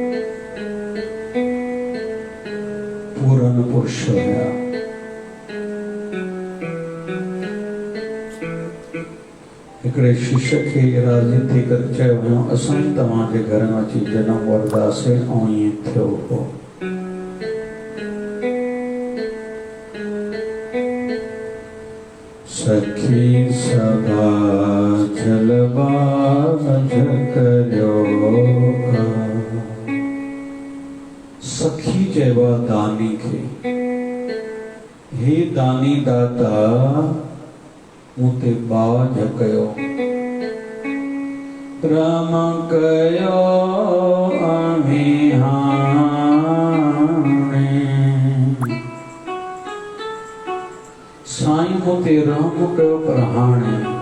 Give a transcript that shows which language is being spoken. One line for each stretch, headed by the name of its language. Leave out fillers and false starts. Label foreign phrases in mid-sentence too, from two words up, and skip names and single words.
Sindhi: पूरन पुरुष हुया। हिकिड़े शिष्य खे राज़ी थी करे चयो वियो, असां तव्हांजे घर में अची जनम वरदासीं ऐं ईअं थियो हो। सखी सभा जलबाज करियो, सखी चइबो आहे दानी खे, हे दानी दाता मूं ते बाज कयो, राम कयो आमी हाणे, साईं मूं ते राम कयो पर हाणे।